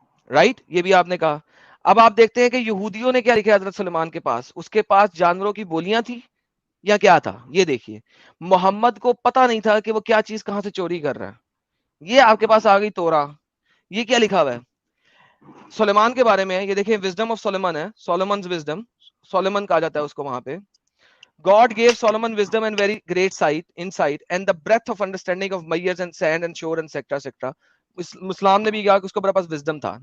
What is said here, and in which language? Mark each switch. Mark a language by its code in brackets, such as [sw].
[ur] Right, یہ بھی آپ نے کہا. اب آپ دیکھتے ہیں کہ یہودیوں نے کیا لکھا حضرت سلیمان کے پاس, اس کے پاس جانوروں کی بولیاں تھی یا کیا تھا. یہ دیکھیے, محمد کو پتا نہیں تھا کہ وہ کیا چیز کہاں سے چوری کر رہا ہے. یہ آپ کے پاس آ گئی تورا, یہ کیا لکھا ہوا ہے سلیمان کے بارے میں. یہ دیکھیں, وزڈم آف سلیمان ہے, سولومنز وزڈم, سولومن کہا جاتا ہے اس کو وہاں پہ. [en] God gave Solomon wisdom and very great insight, and the breadth of understanding of measures and sand and shore and etc. etc. [ur] اسلام نے بھی کہا کہ اس کو بڑا پاس wisdom تھا.